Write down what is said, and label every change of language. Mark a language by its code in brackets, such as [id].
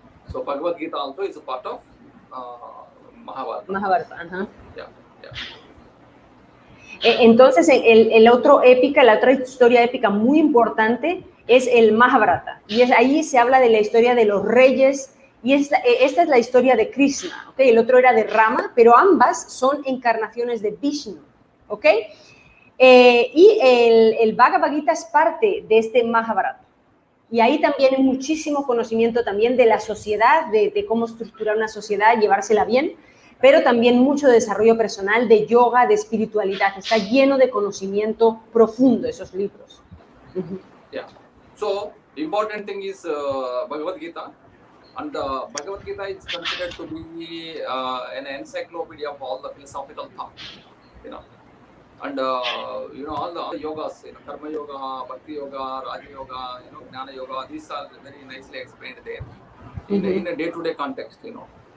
[en] So Bhagavad Gita also is a part of Mahabharata. Uh-huh. Yeah. [es] Entonces, la otra historia épica muy importante es el Mahabharata. Y ahí se habla de la historia de los reyes. Y esta es la historia de Krishna. ¿Okay? El otro era de Rama, pero ambas son encarnaciones de Vishnu. ¿Okay? Y el Bhagavad Gita es parte de este Mahabharata. Y ahí también hay muchísimo conocimiento también de la sociedad, de cómo estructurar una sociedad, llevársela bien, pero también mucho desarrollo personal, de yoga, de espiritualidad. Está lleno de conocimiento profundo esos libros. [en] Uh-huh. Yeah. So, the important thing is Bhagavad Gita. And Bhagavad Gita is considered to be an encyclopedia of all the philosophical thought, you know. And you know, all the yogas, you know, Karma Yoga, Bhakti Yoga, Raja Yoga, you know, Jnana Yoga, these are very nicely explained there in a day-to-day context, you know.